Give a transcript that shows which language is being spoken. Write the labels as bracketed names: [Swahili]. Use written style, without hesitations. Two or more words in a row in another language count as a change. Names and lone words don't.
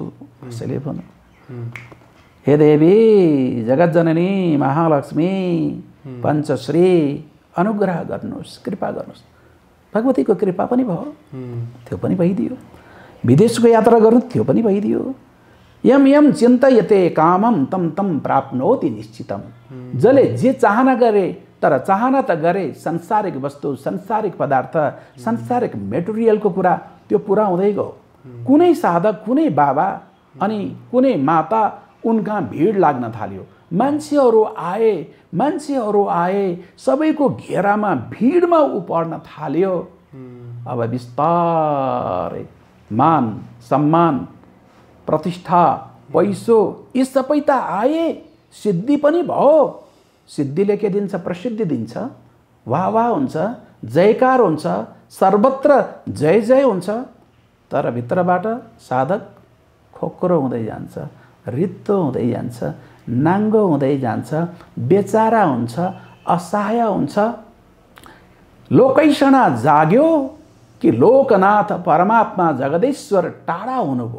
[Nepali] कसैले भन्यो, हे देवी जगतजननी महालक्ष्मी पञ्चश्री अनुग्रह गर्नुहोस्, कृपा गर्नुहोस्। भगवतीको कृपा पनि भयो, त्यो पनि भइदियो। विदेशको यात्रा गर्नु, त्यो पनि भइदियो। [Sanskrit] यम यम चिन्तयते कामम तम तम प्राप्नोति निश्चितम। [Nepali] जसले जे चाहना गरे, तर चाहना त गरे संसारिक वस्तु, संसारिक पदार्थ, संसारिक मेटेरियलको कुरा, त्यो पुरा हुँदै गयो। कुनै साधक, कुनै बाबा अनि कुनै माता, उनका भिड लाग्न थाल्यो। मान्छेहरू आए, सबैको घेरामा भिडमा उ पर्न थाल्यो। अब बिस्तारै मान सम्मान प्रतिष्ठा पैसो यी सबै त आए, सिद्धि पनि भयो। सिद्धिले के दिन्छ? प्रसिद्धि दिन्छ, वाह वाह हुन्छ, जयकार हुन्छ, सर्वत्र जय जय हुन्छ। तर भित्रबाट साधक खोक्रो हुँदै जान्छ, रित्तो हुँदै जान्छ, नाङ्गो हुँदै जान्छ, बेचारा हुन्छ, असहाय हुन्छ। लोकैषणा जाग्यो कि लोकनाथ परमात्मा जगदेश्वर टाढा हुनुभयो।